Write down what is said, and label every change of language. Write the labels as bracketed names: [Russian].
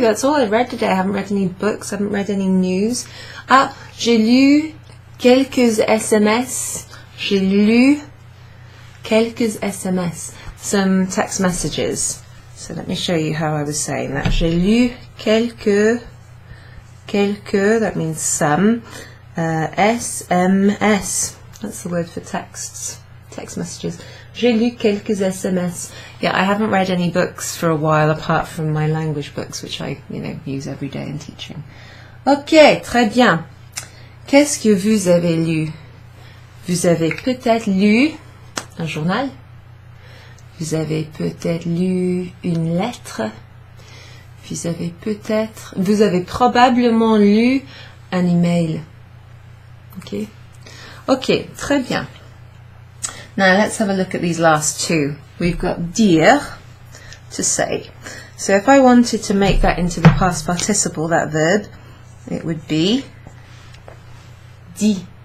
[English] That's all I read today. I haven't read any books. I haven't read any news. [French] Ah, j'ai lu quelques SMS. J'ai lu quelques SMS. [English] Some text messages. So let me show you how I was saying that. [French] J'ai lu quelques, [English] that means some, [French] SMS. [English] That's the word for text messages. [French] J'ai lu quelques SMS. [English] Yeah, I haven't read any books for a while apart from my language books, which I, use every day in teaching. [French] Ok, très bien. Qu'est-ce que vous avez lu? Vous avez peut-être lu un journal. Vous avez peut-être lu une lettre. Vous avez probablement lu un email. Ok, très bien. [English] Now let's have a look at these last two. We've got dire, to say. So if I wanted to make that into the past participle, that verb, it would be dit.